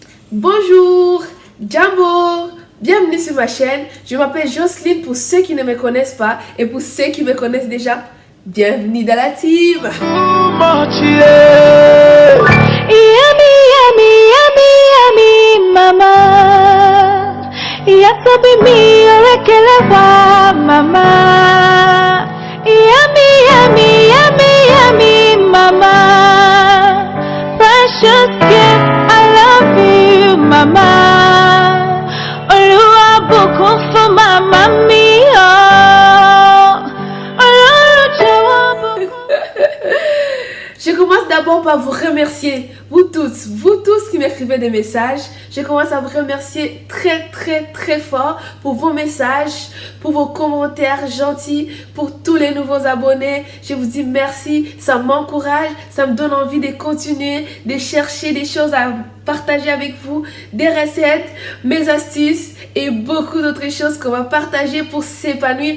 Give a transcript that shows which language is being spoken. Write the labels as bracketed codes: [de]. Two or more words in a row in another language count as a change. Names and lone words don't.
[fr] Bonjour, Jambo, bienvenue sur ma chaîne. Je m'appelle Jocelyne pour ceux qui ne me connaissent pas et pour ceux qui me connaissent déjà, bienvenue dans la team. [en] Yummy, yummy, yummy, yummy, mama. Yasobi mi orekelewa, mama. Yummy, yummy, yummy, yummy, mama. Precious gift, I love you, mama. [yo] Oluwa bùkún fún mama mi, oh. Ọlọ́run jọ̀wọ́ bùkún. [fr] Je commence d'abord par vous remercier, vous tous qui m'écrivez des messages. Je commence à vous remercier très fort pour vos messages, pour vos commentaires gentils, pour tous les nouveaux abonnés. Je vous dis merci, ça m'encourage, ça me donne envie de continuer, de chercher des choses à partager avec vous, des recettes, mes astuces et beaucoup d'autres choses qu'on va partager pour s'épanouir.